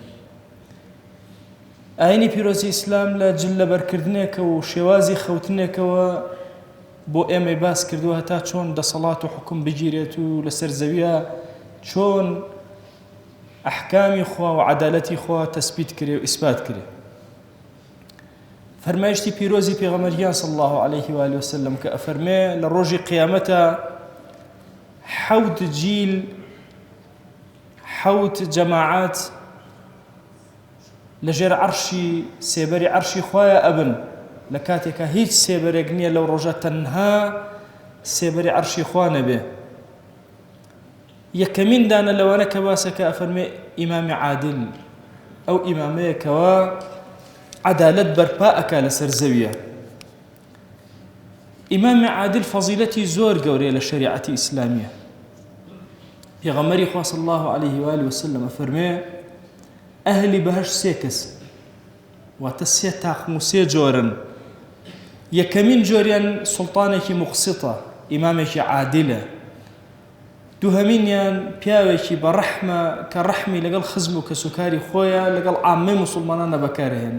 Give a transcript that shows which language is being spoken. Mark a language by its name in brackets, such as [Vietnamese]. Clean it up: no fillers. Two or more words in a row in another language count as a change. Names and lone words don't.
[Central Kurdish] ئاینی پیرۆزی ئیسلام لە جلەبەرکردنێکە و شێوازی خەوتنێکەوە بۆ ئێمەی باس کردووە هەتا چۆن دەسەڵات و حکم بگیرێت و لەسەر زەویە چۆن ئەحکامی خوا و عەدالەتی خوا تەسبیت کرێ و ئیسبات کرێ. فەرمایشتی پیرۆزی پێغەمبەریان [Arabic] صلی الله عليه وآله وسلم [Central Kurdish] کە ئەفەرمێ لە ڕۆژی قیامەتە حەوت جیل، حەوت جەماعات لەژێر عەرشی سێبەری عەرشی خوایە ئەبن، لە کاتێکە هیچ سێبەرێک نییە لەو ڕۆژە تەنها سێبەری عەرشی خوا نەبێ. یەکەمین دانە لەوانە کە باسەکە ئەفەرمێ ئیمامی عادل، ئەو ئیمامەیەکەوە عەدالەت بەرپا ئەکا لەسەر زەویە. ئیمامی عادل فەزیلەتی زۆر گەورەیە لە شەریعەتی ئیسلامیە. پێغەمبەری خوا [Arabic] صلی الله عليه وآله وسلم [Central Kurdish] ئەفەرمێ ئەهلی بەهەشت سێ کەس، واتە سێ تاقم و سێ جۆرن. یەکەمین جۆریان سوڵتانێکی مقسیتە، ئیمامێکی عادلە. دووهەمینیان پیاوێکی بە ڕەحمە کە ڕەحمی لەگەڵ خزم و کەسوکاری خۆیە لەگەڵ عامەی موسڵمانانە بەکارهێن.